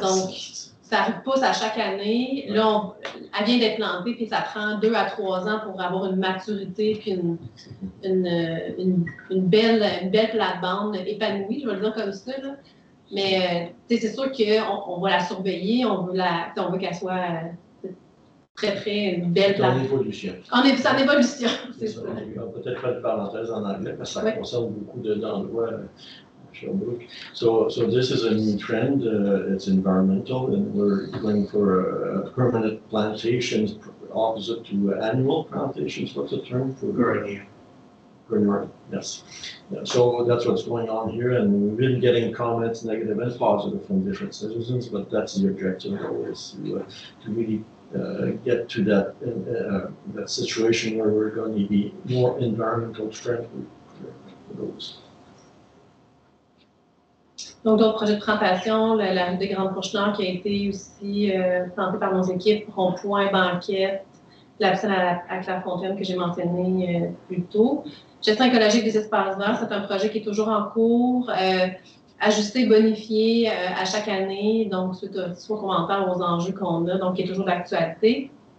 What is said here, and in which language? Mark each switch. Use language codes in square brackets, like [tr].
[fr] Donc, ça repousse à chaque année. Là, elle vient d'être plantée, puis ça prend 2 à 3 ans pour avoir une maturité, puis une belle plate-bande épanouie, je vais le dire comme ça, là. Mais c'est sûr qu'on va la surveiller, on veut qu'elle soit très, très une belle plate. C'est en évolution. C'est en évolution, c'est ça. On va peut-être faire une parenthèse en anglais, parce que ça concerne beaucoup d'endroits à Sherbrooke. [en] So this is a new trend, it's environmental, and we're going for permanent plantations opposite to annual plantations. What's the term for? Perennial, yes. Yeah, so that's what's going on here, and we've been getting comments, negative and positive, from different citizens, but that's the objective always, to really get to that situation where we're going to be more environmental friendly for those. [fr] Donc, d'autres projets de plantation, la rue des Grandes Fourches-Nord qui a été aussi plantée par nos équipes, Rond-Point, Banquette, la piscine à Clairefontaine que j'ai mentionné plus tôt. Gestion écologique des espaces verts, c'est un projet qui est toujours en cours, ajusté, bonifié à chaque année, donc soit commentaire aux enjeux qu'on a, donc qui est toujours d'actualité.